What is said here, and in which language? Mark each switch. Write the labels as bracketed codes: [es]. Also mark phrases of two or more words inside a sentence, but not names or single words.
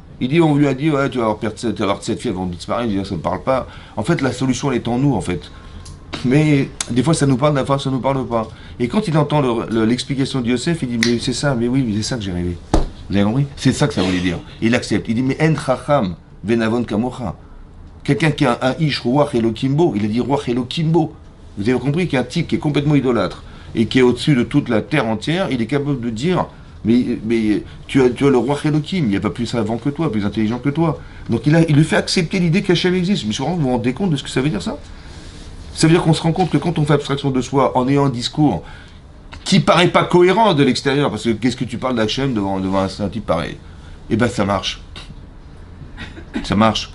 [fr] Il dit, on lui a dit, ouais, tu vas avoir cette fille avant de disparaître. Il dit, ça me parle pas. En fait, la solution elle est en nous en fait. Mais des fois ça nous parle, des fois ça nous parle pas. Et quand il entend l'explication de Yosef, il dit, mais c'est ça, mais oui, c'est ça que j'ai rêvé. Vous avez compris? C'est ça que ça voulait dire. Il accepte. Il dit, mais [he] אין חכם ונבון כמוך. [fr] Quelqu'un qui a un [he] איש רוח אלוקים בו, [fr] il a dit [he] רוח אלוקים בו. [fr] Vous avez compris qu'un type qui est complètement idolâtre et qui est au-dessus de toute la terre entière, il est capable de dire, mais tu as le [he] רוח אלוקים, [fr] il n'y a pas plus savant que toi, plus intelligent que toi. Donc il lui fait accepter l'idée qu'Hachem existe. Mais souvent, vous vous rendez compte de ce que ça veut dire ça? Ça veut dire qu'on se rend compte que quand on fait abstraction de soi en ayant un discours qui paraît pas cohérent de l'extérieur, parce que qu'est-ce que tu parles d'Hachem devant un type pareil? Eh ben ça marche. Ça marche.